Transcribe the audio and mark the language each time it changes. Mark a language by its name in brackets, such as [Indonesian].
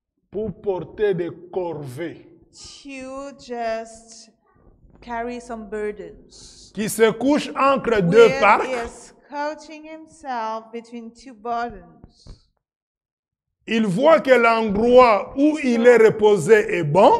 [French] Pour porter des corvées [English] To just carry some burdens. [French] qui se couchent entre deux [English] Where [French] parcs. [English] he is couching himself between two burdens. [French] Il voit que l'endroit où il est reposé est bon.